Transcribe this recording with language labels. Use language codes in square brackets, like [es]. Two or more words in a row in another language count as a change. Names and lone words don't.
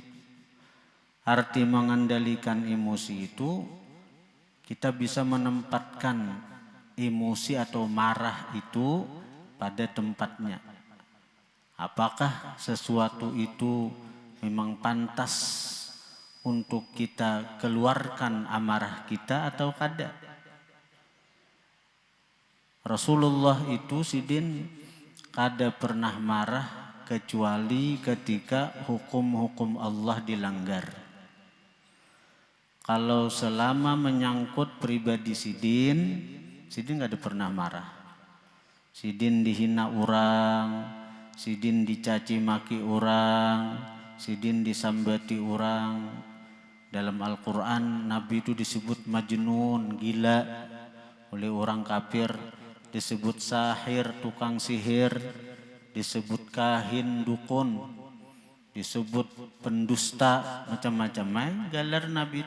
[id] Arti mengendalikan emosi itu, kita bisa menempatkan emosi atau marah itu pada tempatnya. Apakah sesuatu itu memang pantas untuk kita keluarkan amarah kita atau kada. Rasulullah itu sidin kada pernah marah kecuali ketika hukum-hukum Allah dilanggar. Kalau selama menyangkut pribadi sidin gak ada pernah marah. Sidin dihina orang, sidin dicaci maki orang, sidin disambati orang. Dalam Al-Quran Nabi itu disebut majnun, gila oleh orang kafir, disebut sahir, tukang sihir, disebut kahin, dukun, disebut pendusta, macam-macam galar Nabi itu.